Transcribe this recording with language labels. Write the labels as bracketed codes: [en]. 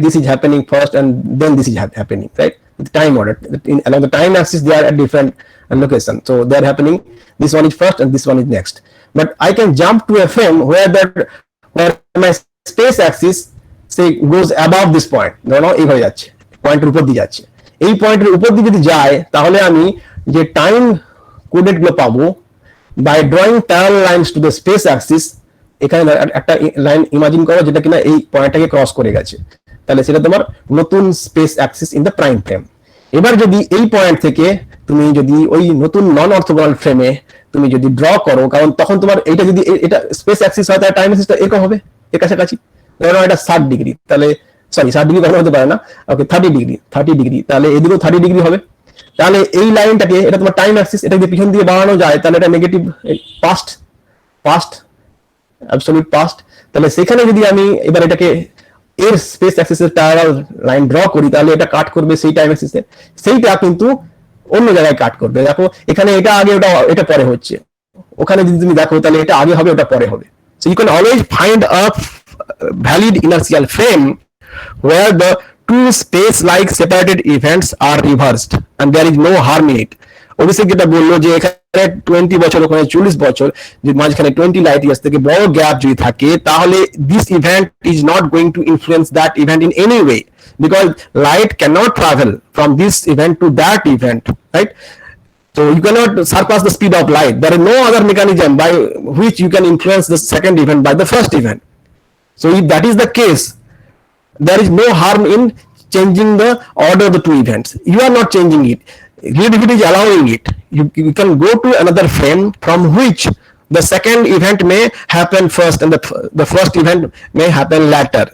[en] This is happening first and then this is happening, right? With time order along the time axis, they are at different location, so they are happening, this one is first and this one is next. But I can jump to a frame where my space axis say goes above this point, [bn] ধরো এইভাবে যাচ্ছে, পয়েন্টের উপর দিয়ে যাচ্ছে। এই পয়েন্টের উপর দিয়ে যদি যায় তাহলে আমি যে টাইম কোডেড গুলো পাবো [en] by drawing parallel lines to the space axis, [bn] এখানে একটা লাইন ইমাজিন করো যেটা কিনা এই পয়েন্টটাকে ক্রস করে গেছে, তাহলে সেটা তোমার নতুন space Axis [en] In the prime frame. [bn] এবার যদি এই পয়েন্ট থেকে তুমি যদি ওই নতুন নন অর্থোগোনাল ফ্রেমে তুমি যদি ড্র করো, কারণ তখন তোমার এইটা যদি এটা স্পেস অ্যাক্সিস হয় তাহলে টাইম অ্যাক্সিসটা এরকম হবে, এর কাছাকাছি। ধরো এটা 60 ডিগ্রি, তাহলে সরি 60 ডিগ্রি কখনো হতে পারে না, ওকে 30 ডিগ্রি, তাহলে এদিকেও 30 ডিগ্রি হবে। তাহলে এই লাইনটাকে, এটা তোমার টাইম অ্যাক্সিস, এটা যদি পিছন দিয়ে বাড়ানো যায় তাহলে এটা নেগেটিভ পাস্ট অ্যাবসলিউট পাস্ট। তাহলে সেখানে যদি আমি এবার এটাকে এর স্পেস অ্যাক্সিসের প্যারালাল লাইন ড্র করি তাহলে এটা কাট করবে সেই টাইম অ্যাক্সিসে, সেইটা কিন্তু অন্য জায়গায় কাট করবে। দেখো এখানে এটা আগে এটা পরে হচ্ছে, ওখানে যদি তুমি দেখো তাহলে এটা আগে হবে ওটা পরে হবে। [en] So you can always find a valid inertial frame where the two space like separated events are reversed and there is no harm in it. [bn] অভিষেক যেটা বললো যে এখানে 20 বছর ওখানে 40 বছর, যে মাঝখানে 20 লাইট ইয়ার্স থেকে বড় গ্যাপ যদি থাকে, তাহলে [en] This event is not going to influence that event in any way, because light cannot travel from this event to that event, right? So you cannot surpass the speed of light. There is no other mechanism by which you can influence the second event by the first event. So if that is the case, there is no harm in changing the order of the two events. You are not changing it. Relativity is allowing it. You can go to another frame from which the second event may happen first and the first event may happen later.